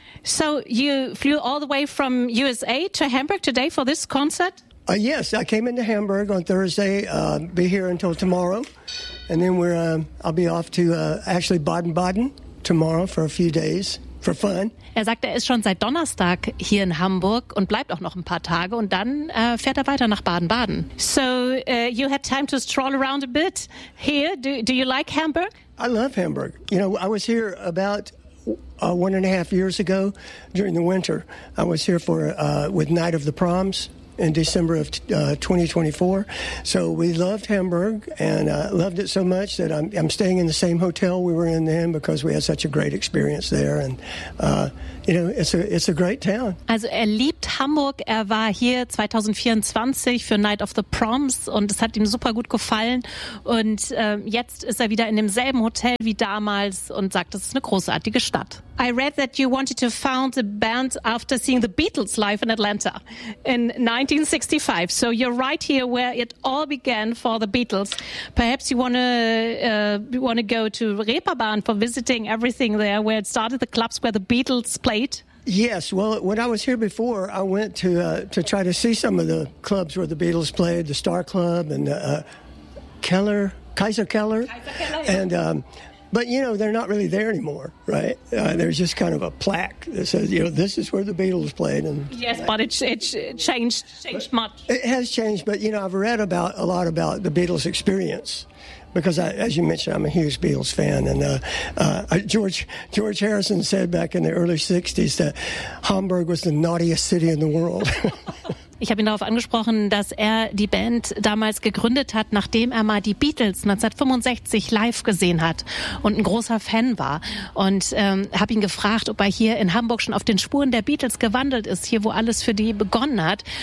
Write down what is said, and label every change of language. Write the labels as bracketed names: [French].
[English] So you flew all the way from USA to Hamburg today for this concert? Yes, I came into Hamburg on Thursday, be here until tomorrow. And then I'll be off to actually Baden-Baden tomorrow for a few days. For fun. [German] Er sagt, er ist schon seit Donnerstag hier in Hamburg und bleibt auch noch ein paar Tage und dann fährt er weiter nach Baden-Baden. [English] So, you had time to stroll around a bit here. Do you like Hamburg? I love Hamburg. You know, I was here about 1.5 years ago during the winter. I was here for with Night of the Proms in December of 2024. So we loved Hamburg and loved it so much that I'm staying in the same hotel we were in then because we had such a great experience there. And, you know, it's a great town. [German] Also er liebt Hamburg. Er war hier 2024 für Night of the Proms und es hat ihm super gut gefallen. Und jetzt ist er wieder in demselben Hotel wie damals und sagt, das ist eine großartige Stadt. [English] I read that you wanted to found a band after seeing the Beatles live in Atlanta in 1965. So you're right here where it all began for the Beatles. Perhaps you want to go to Reeperbahn for visiting everything there where it started, the clubs where the Beatles played. Yes. Well, when I was here before, I went to try to see some of the clubs where the Beatles played, the Star Club and Kaiser Keller. And, but, you know, they're not really there anymore, right? There's just kind of a plaque that says, you know, this is where the Beatles played. And yes, but it changed much. It has changed, but, you know, I've read a lot about the Beatles experience because, as you mentioned, I'm a huge Beatles fan. And George Harrison said back in the early 60s that Hamburg was the naughtiest city in the world. [German] Ich habe ihn darauf angesprochen, dass er die Band damals gegründet hat, nachdem er mal die Beatles 1965 live gesehen hat und ein großer Fan war. Und habe ihn gefragt, ob er hier in Hamburg schon auf den Spuren der Beatles gewandelt ist, hier wo alles für die begonnen hat.